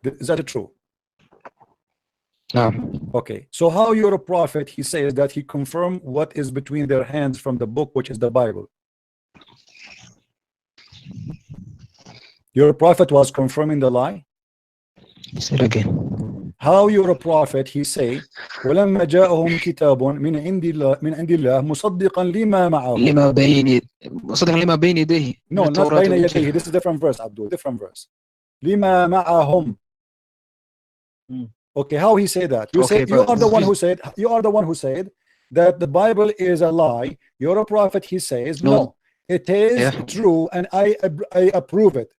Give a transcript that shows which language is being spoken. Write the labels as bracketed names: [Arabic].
[English] Is that true? No. Okay, so how you're a prophet, he says that he confirmed what is between their hands from the book, which is the Bible. Your prophet was confirming the lie? Say it again. How you're a prophet, he say [Arabic] ولما جاءهم كتاب من عند الله مصدقا لما معهم مصدقا لما بين يديه. [English] No, not [Arabic] بين يديه. [English] This is different verse, Abdul. Different verse. [Arabic] لما معهم. [English] Okay, how he say that? You said you are the one who said that the Bible is a lie. You're a prophet. He says no, it is true, and I approve it.